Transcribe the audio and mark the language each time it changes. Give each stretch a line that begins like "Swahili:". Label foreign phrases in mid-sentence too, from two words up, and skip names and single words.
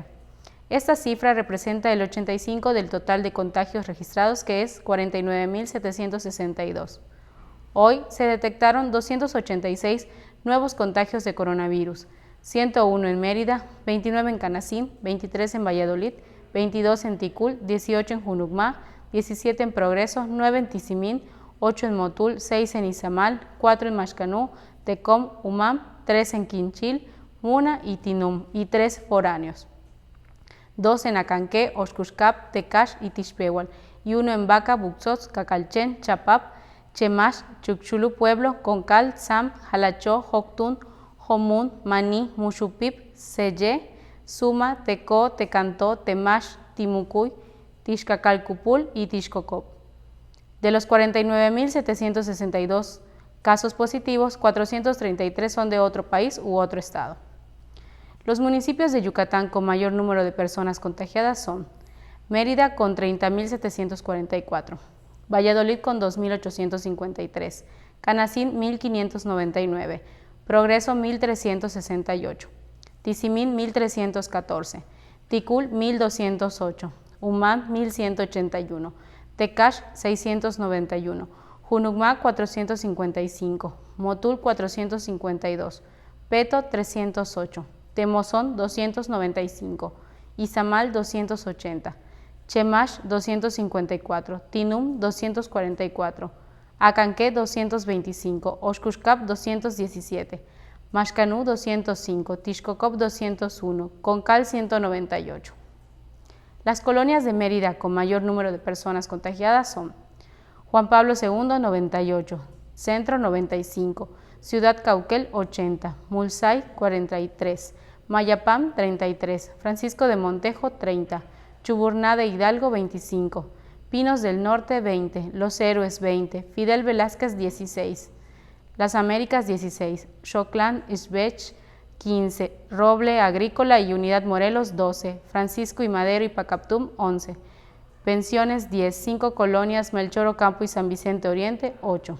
Spanish: Esta cifra representa el 85% del total de contagios registrados, que es 49.762. Hoy se detectaron 286 nuevos contagios de coronavirus, 101 en Mérida, 29 en Canacín, 23 en Valladolid, 22 en Ticul, 18 en Junucmá, 17 en Progreso, 9 en Tizimín, 8 en Motul, 6 en Izamal, 4 en Maxcanú, Tecom, Umam, 3 en Quinchil, Muna y Tinum y 3 foráneos. 2 en Acanqué, Oxcuscap, Tecash y Tixpehual, y 1 en Baca, Buxots, Cacalchen, Chapap, Chemash, Chucchulú Pueblo, Concal, Sam, Jalachó, Joctún, Jomún, Maní, Muxupip, Seyé, Suma, Tecó, Tecantó, Temash, Timucuy, Tixcacalcupul y Tixcocop. De los 49.762 casos positivos, 433 son de otro país u otro estado. Los municipios de Yucatán con mayor número de personas contagiadas son Mérida con 30.744, Valladolid con 2.853, Canacín 1.599, Progreso 1.368, Tizimín 1.314, Ticul 1.208, Umam 1.181, Tecash 691, Junucmá 455, Motul 452, Peto 308, Temozón 295, Izamal 280, Chemash 254, Tinum 244, Acanqué 225, Oxcuscap 217, Maxcanú 205, Tixcocop 201, Concal 198. Las colonias de Mérida con mayor número de personas contagiadas son Juan Pablo II 98, Centro 95, Ciudad Cauquel 80, Mulsay 43, Mayapam 33, Francisco de Montejo 30, Chuburná de Hidalgo 25, Pinos del Norte 20, Los Héroes 20, Fidel Velázquez 16, Las Américas 16, Xoclán Ixbech 15, Roble Agrícola y Unidad Morelos 12, Francisco y Madero y Pacaptum 11, Pensiones 10, 5 colonias Melchor Ocampo y San Vicente Oriente 8.